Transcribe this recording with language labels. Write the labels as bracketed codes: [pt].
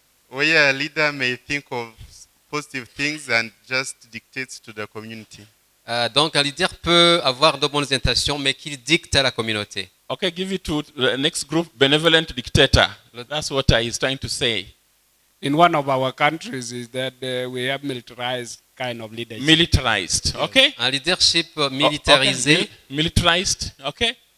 [en] Where a leader may think of positive things and just dictates to the community. [fr] Donc, un leader peut avoir de bonnes intentions, mais qu'il dicte à la communauté. [en] Okay, give it to the next group, benevolent dictator. That's what he's trying to say. In one of our countries is that we have militarized kind of leadership. Militarized. Okay? [fr] Un leadership [en] Oh, okay. [fr] militarisé. [en] Militarized. Okay?